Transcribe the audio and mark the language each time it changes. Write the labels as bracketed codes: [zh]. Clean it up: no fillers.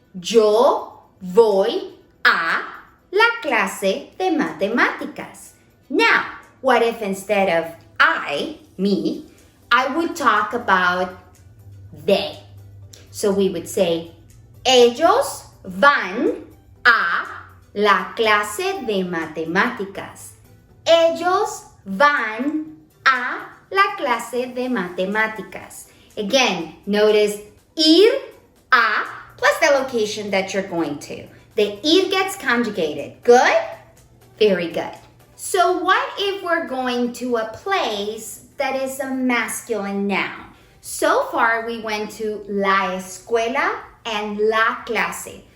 [es] Yo voy a la clase de matemáticas. [en] Now, what if instead of I, me, I would talk about they? So we would say, [es] ellos van a la clase de matemáticas. Ellos van a la clase de matemáticas. [en] Again, notice ir a plus the location that you're going to. The ir gets conjugated. Good? Very good. So what if we're going to a place that is a masculine noun? So far we went to la escuela and la clase.